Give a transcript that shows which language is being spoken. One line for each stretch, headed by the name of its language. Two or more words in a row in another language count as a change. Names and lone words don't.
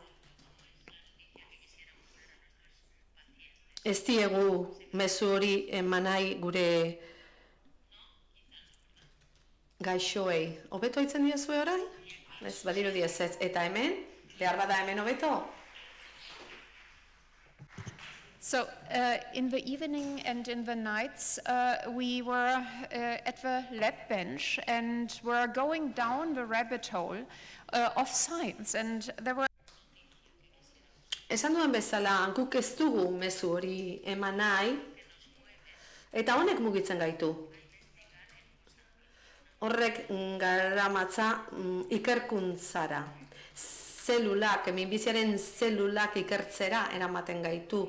Basque: Ez diegu mezu hori eman nahi gure gaixoei. Hobeto hitzen diezue orain? Ez, badirudi ez. Eta hemen? Behar bada hemen hobeto?
English: So, in the evening and in the nights, we were at the lab bench and were going down the rabbit hole of science. And there were...
Basque: Esan duen bezala, guk ez dugu mezu hori eman nahi, eta honek mugitzen gaitu. Horrek garamatza ikerkuntzara. Zelulak, minbiziaren zelulak ikertzera eramaten gaitu.